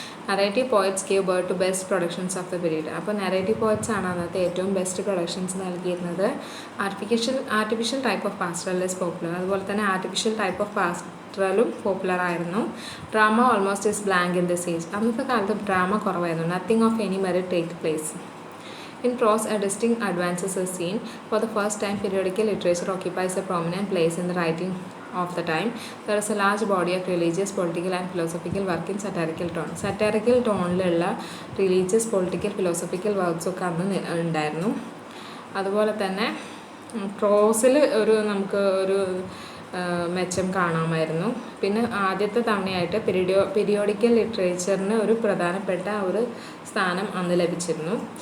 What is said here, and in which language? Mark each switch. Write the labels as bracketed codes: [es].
[en] Narrative poets gave birth to best productions of the period. [ml] അപ്പോൾ narrative poets ആണ് അന്നത്തെ ഏറ്റവും ബെസ്റ്റ് പ്രൊഡക്ഷൻസ് നൽകിയിരുന്നത്. [en] Artificial type of pastoral is popular. [ml] അതുപോലെ തന്നെ ആർട്ടിഫിഷ്യൽ ടൈപ്പ് ഓഫ് പാസ്റ്ററലും പോപ്പുലർ ആയിരുന്നു. [en] Drama almost is blank in this age. [ml] അന്നത്തെ കാലത്ത് ഡ്രാമ കുറവായിരുന്നു. [en] Nothing of any merit take place. In prose, a distinct advance is seen. For the first time, periodical literature occupies a prominent place in the writing of the time. There is a large body of religious, political and philosophical work in satirical tone. [ml] Satirical ടോണിലുള്ള religious, political, philosophical വർക്ക്സൊക്കെ അന്ന് ഉണ്ടായിരുന്നു. അതുപോലെ തന്നെ പ്രോസിൽ നമുക്ക് ഒരു മെച്ചം കാണാമായിരുന്നു. പിന്നെ ആദ്യത്തെ തവണയായിട്ട് പീരിയോഡിക്കൽ ലിറ്ററേച്ചറിന് ഒരു പ്രധാനപ്പെട്ട ഒരു സ്ഥാനം അന്ന് ലഭിച്ചിരുന്നു.